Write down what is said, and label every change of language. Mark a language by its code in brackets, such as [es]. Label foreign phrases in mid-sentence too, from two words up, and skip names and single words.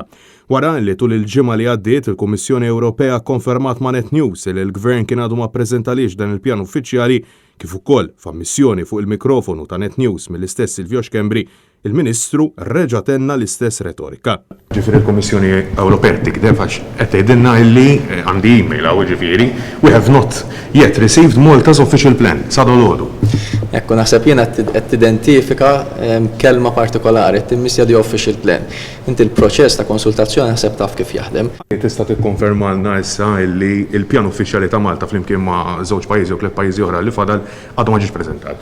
[mt] Wara li tul il-ġimgħa li għaddiet il-Kummissjoni Ewropea konfermat ma' Net News li l-Gvern kien għadu ma ppreżentalix dan il-pjan uffiċjali kif ukoll f'ammissjoni fuq il-mikrofonu ta' Net News mill-istess Silvio Xkembri, il-Ministru reġa' tenna l-istess retorika. Ġifieri l-Kummissjoni Ewropea tikdeb għax qed tgħidilna illi għandi email hawn ġifieri [en] we have not yet received Malta's official plan [mt] sa dolodu. Ekku naħseb jiena qed tidentifika kelma partikolari timmissja di [en] official plan. [mt] Inti l-proċess ta' konsultazzjoni naħseb taf kif jaħdem. Tista' tikkonfermalna issa illi l-pjan uffiċjali ta' Malta flimkien ma' żewġ pajjiżi u tliet pajjiżi oħra li fadal għadhom ma ġiex preżentat.